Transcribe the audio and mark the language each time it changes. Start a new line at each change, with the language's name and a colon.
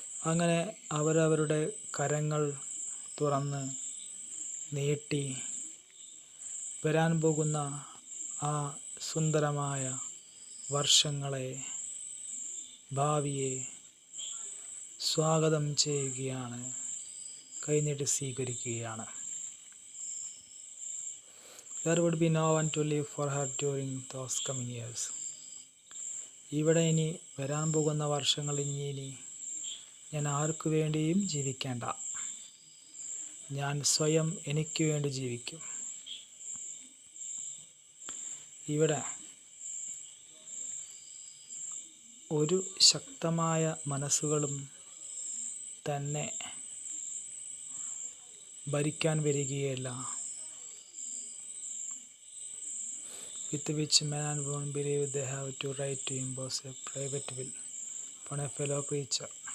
Malayalam: അങ്ങനെ അവരവരുടെ കരങ്ങൾ തുറന്ന് നീട്ടി വരാൻ പോകുന്ന ആ സുന്ദരമായ വർഷങ്ങളെ, ഭാവിയെ സ്വാഗതം ചെയ്യുകയാണ്, കൈനീട്ടി സ്വീകരിക്കുകയാണ്.
English: There would be no one to live for her during those coming years.
Malayalam: ഇവിടെ ഇനി വരാൻ പോകുന്ന വർഷങ്ങൾ ഇനി ഞാൻ ആർക്കു വേണ്ടിയും ജീവിക്കേണ്ട, ഞാൻ സ്വയം എനിക്ക് വേണ്ടി ജീവിക്കും. ഇവിടെ ഒരു ശക്തമായ മനസ്സുകളും തന്നെ ഭരിക്കാൻ വരികയില്ല.
English: with which men and women believe they have to right to impose a private will upon a fellow creature.